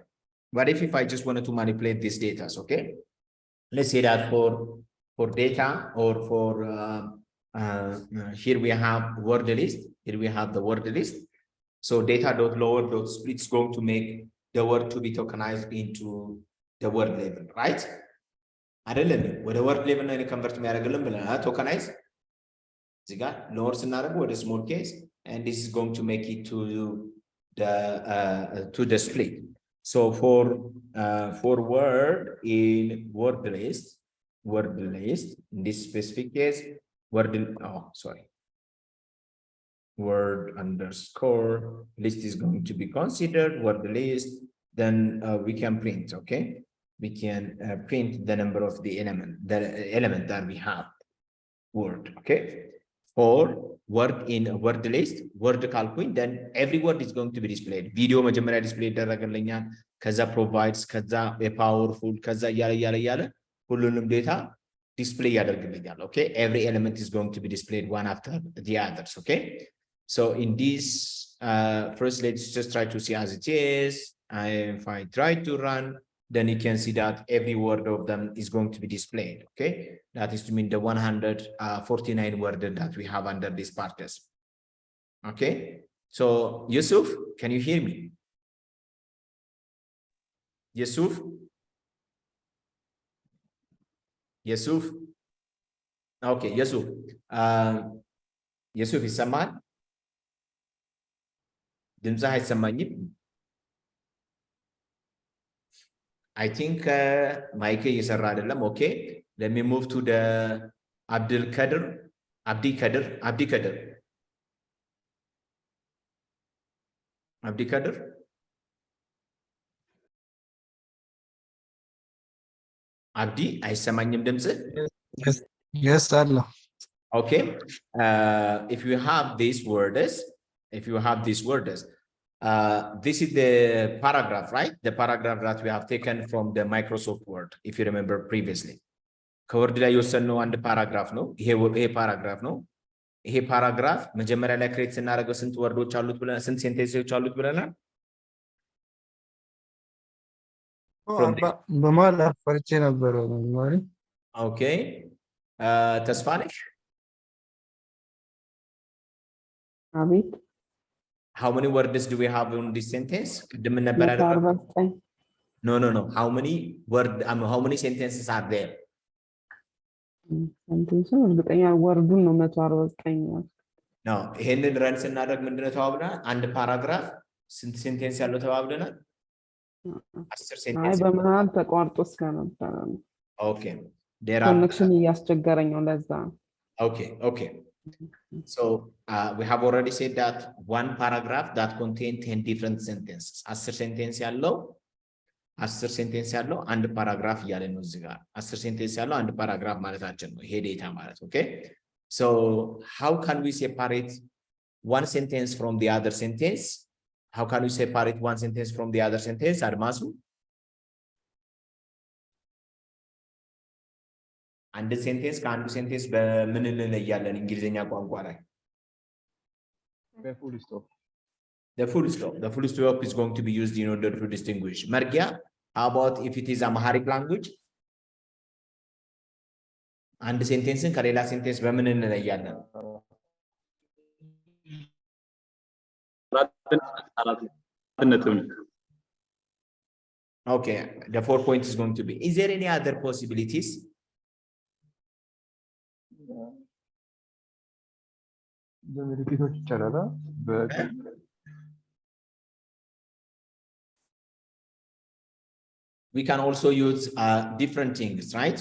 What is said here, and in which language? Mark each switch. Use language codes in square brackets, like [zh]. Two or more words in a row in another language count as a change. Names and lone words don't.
[en] What if I just wanted to manipulate these data, okay? Let's say that for data or for here we have word list. Here we have the word list. So data.lower.split is going to make the word to be tokenized into the word level, right? [am] አይደለም ወደ [en] word level ነው convert [am] የሚያደርግልን ብለናል [en] tokenize [am] እዚህ ጋር [en] lower [am] ስናደርግ ወደ [en] small case, and this is going to make it to the split. So for word in word list in this specific case word underscore list is going to be considered word list, then we can print, okay? We can print the number of the element that we have word, okay? For word in word list word ካልኩኝ then every word is going to be displayed. [am] Video መጀመሪያ display ይደረግልኛል, ከዛ provides, ከዛ powerful, ከዛ እያለ ሁሉንም ዴታ display ያደርግልኛል, [en] okay? Every element is going to be displayed one after the others, okay? So in this first, let's just try to see as it is. If I try to run, then you can see that every word of them is going to be displayed, okay? That is to mean the 149 word that we have under this partes, okay? So Yusuf, can you hear me? Yusuf, okay, Yusuf ይሰማል? [am] ድምፅህ አይሰማኝም? [en] I think [am] ማይክ እየሰራ አይደለም. [en] Okay, let me move to the Abdi Kadir. [am] Abdi አይሰማኝም ድምፅህ? [en] Yes, Allah. Okay, if you have these words, this is the paragraph, right? The paragraph that we have taken from the Microsoft Word, if you remember previously. [am] ከወርድ ላይ የወሰድነው አንድ ፓራግራፍ ነው። ይሄ ፓራግራፍ ነው። ይሄ ፓራግራፍ መጀመሪያ ላይ ክሬት ስናደርገው ስንት ወርዶች አሉት ብለናል? ስንት ሴንቴንሶች አሉት ብለናል? በመሀል ፈርቼ ነበር ማለት። ኦኬ ተስፋነሽ አቤት [en] how many words do we have in this sentence? [am] ቅድም ነበር አይደል? [en] No. How many sentences are there? [am] ሰንቴንስ እርግጠኛ ወርዱን ነው 149 ነው። ይሄንን ረን ስናደርግ ምንድነው ተባብለናል? አንድ ፓራግራፍ ስንት ሴንቴንስ ያለው ተባብለናል? 10 ሴንቴንስ። አይ በመሃል ተቋርጦ ስለነበረ ነው። ኦኬ ኮኔክሽን እያስቸገረኝ ነው ለዛ። [en] Okay. So we have already said that one paragraph that contains 10 different sentences. [am] 10 ሴንቴንስ ያለው አንድ ፓራግራፍ እያለ ነው እዚህ ጋር 10 ሴንቴንስ ያለው አንድ ፓራግራፍ ማለታችን ነው። ይሄ ዴታ ማለት okay? [en] So how can we separate one sentence from the other sentence? How can we separate one sentence from the other sentence? [am] አድማሱ አንድ ሴንቴንስ ከአንዱ ሴንቴንስ በምን እንለያለን እንግሊዘኛ ቋንቋ ላይ? [en] The full stop is going to be used in order to distinguish. Margia, how about if it is Amharic language? [am] አንድ ሴንቴንስን ከሌላ ሴንቴንስ በምን እንለያለን? [en] Okay, the 4 point is going to be. Is there any other possibilities? We can also use different things, right?